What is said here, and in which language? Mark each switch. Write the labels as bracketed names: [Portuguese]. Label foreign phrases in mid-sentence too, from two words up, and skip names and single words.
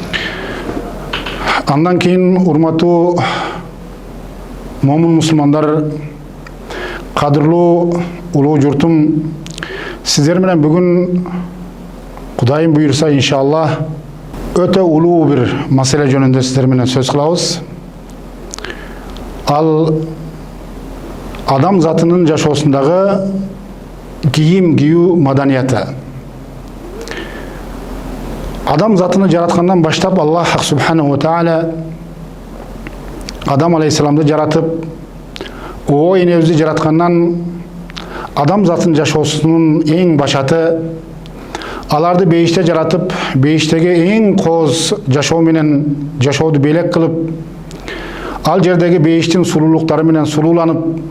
[Kyrgyz] Андан кийин урматтуу момун мусулмандар, кадырлуу улуу журтум, сиздер менен бүгүн Кудайым буйрса иншаллах өтө улуу бир маселе жөнүндө сиздер менен сөз кылабыз. Ал адам затынын жашоосундагы кийим кийүү маданияты. Адам затыны жараткандан баштап Аллах [Arabic] سبحانه وتعالى [Kyrgyz] Адам алейхиссаламды жаратып, о энебизди жараткандан адам затынын жашоосунун эң башаты, аларды бейиште жаратып, бейиштеги эң кооз жашоо менен жашоодо белек кылып, ал жердеги бейиштин сулуулуктары менен сулууланып